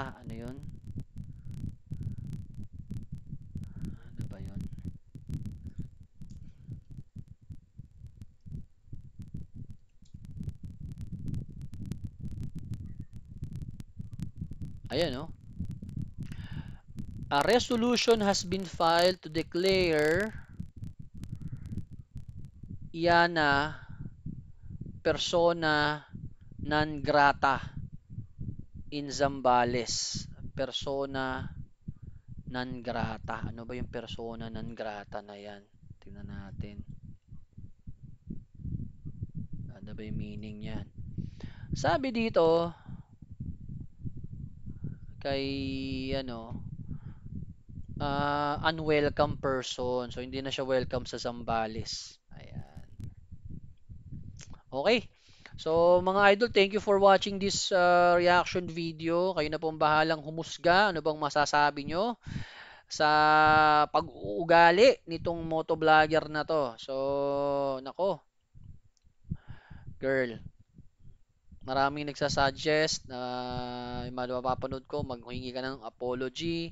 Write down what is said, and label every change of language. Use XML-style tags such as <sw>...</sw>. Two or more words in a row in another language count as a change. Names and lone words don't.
<tl>Ano yun? Ano ba yun? Ayan, no?</tl> <en>A resolution has been filed to declare Yana</en> <la>persona non grata</la> <en>in Zambales.</en> <la>Persona non grata.</la> <tl>Ano ba yung</tl> <la>persona non grata</la> <tl>na yan? Tingnan natin. Ano ba yung meaning yan? Sabi dito, kay ano,</tl> <en>unwelcome person.</en> <tl>So, hindi na siya welcome sa Zambales. Ayan. Okay. So, mga idol,</tl> <en>thank you for watching this reaction video.</en> <tl>Kayo na po ang bahalang humusga. Ano bang masasabi nyo sa pag-uugali nitong motovlogger na to? So, nako, girl, maraming nagsasuggest na yung mga mapapanood ko, maghingi ka ng apology.</tl>